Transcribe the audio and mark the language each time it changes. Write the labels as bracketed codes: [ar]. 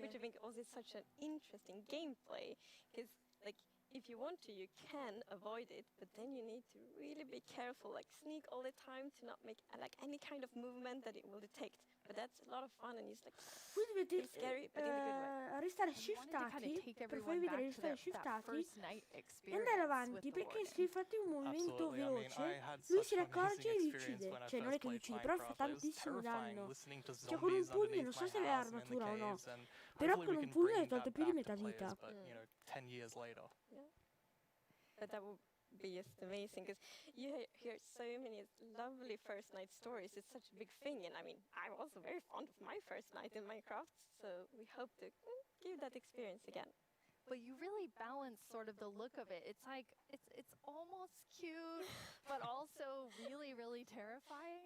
[en] Which I think also is such an interesting gameplay, because like if you want to, you can avoid it, but then you need to really be careful, like sneak all the time to not make like any kind of movement that it will detect. But that's a lot of fun, and it's like it's scary, but in a good way. [it] Restare shiftati per farvi vedere restare shiftati e andare avanti, perché se fate un movimento veloce lui si accorge e vi uccide. Cioè non è che vi uccide, però fa tantissimo danno. Cioè con un pugno, non so se aveva armatura o no, però con un pugno hai tolto più di metà vita. [en] 10 years later. But that would be just amazing, because you hear so many lovely first night stories. It's such a big thing, and I mean, I'm also very fond of my first night in Minecraft, so we hope to give that experience again. But you really balance sort of the look of it. It's like it's almost cute, but also really, really terrifying.